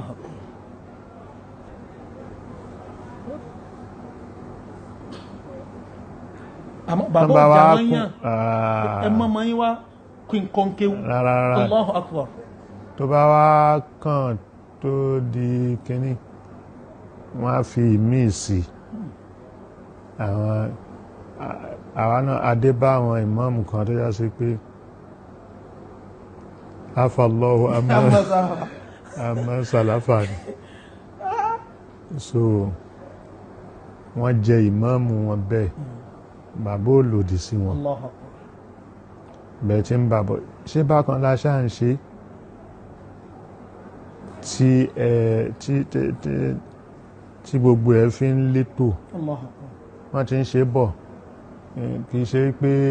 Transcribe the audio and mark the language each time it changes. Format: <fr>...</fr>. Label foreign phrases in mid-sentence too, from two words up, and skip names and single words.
<yo>àmọ́ bàbá ọjà wọ́n yàn ẹmọ́ mọ́ yí wá kí n kọ́ kéwú</yo> <ar>الله أكبر</ar> <yo>tó bá wá kàn tó di kíní wọ́n á fi míì sí àwọn náà adé bá àwọn ìmáàmù kan tó yá sí pé</yo> <ar>عفا الله عما سلف</ar> <yo>ni so wọ́n jẹ ìmáàmù wọn bẹ́ẹ̀ bàbá ò lòdì sí wọn bẹ́ẹ̀ tí ń bàbọ̀ ṣé bákan láṣà ń ṣe tí gbogbo ẹ̀ fi ń létò wọ́n ti ń ṣe bọ̀ kì í ṣe pé</yo>